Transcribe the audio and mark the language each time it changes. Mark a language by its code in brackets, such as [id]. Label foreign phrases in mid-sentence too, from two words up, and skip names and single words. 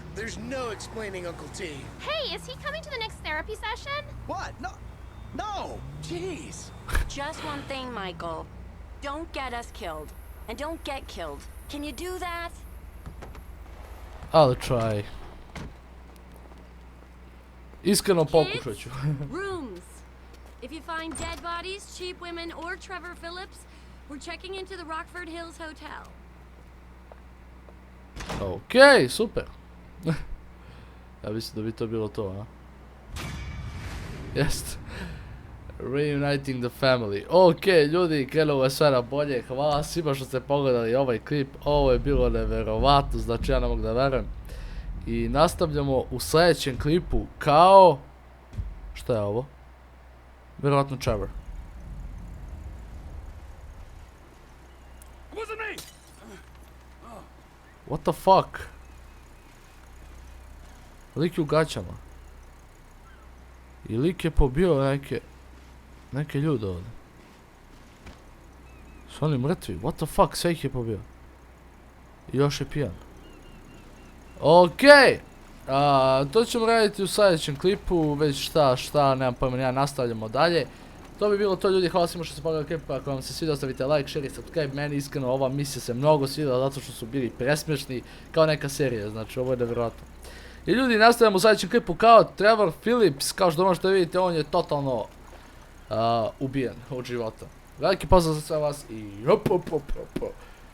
[en] There's no explaining Uncle T. Hey, is he coming to the next therapy session? What? No! Jeez! Just one thing, Michael. Don't get us killed. And don't get killed. Can you do that? I'll try. [bs] Iskreno pokušat ću. [en] Rooms. If you find dead bodies, cheap women, or Trevor Phillips, we're checking into the Rockford Hills Hotel. [bs] Ok, super. Ja mislim da bi to bilo to, a? [en] Jest. Reuniting the family. [bs] Ok, ljudi, krenulo je sve na bolje. Hvala svima što ste pogledali ovaj klip. Ovo je bilo neverovatno, znači ja ne mogu da verujem. I nastavljamo u sljedećem klipu kao... Šta je ovo? Vjerojatno Trevor. [en] What the fuck? [bs] Lik je u gaćama. I lik je pobio neke ljude ovdje. Su oni mrtvi? [en] What the fuck? [bs] Sve ih je pobio. I još je pijan. Okej. To ćemo raditi u sljedećem klipu. Već šta, nemam pojma, ja nastavljamo dalje. To bi bilo to, ljudi, hvala svima što ste pogledali klip, ako vam se svidio ostavite [en] like, share [bs] i subscribe, meni iskreno ova misija se mnogo svidjela zato što su bili presmiješni kao neka serija, znači ovo je nevjerojatno. I ljudi, nastavljamo u sljedećem klipu kao Trevor Phillips, kao što možete vidjeti, on je totalno ubijen od života. Veliki pozdrav za sve vas i hop.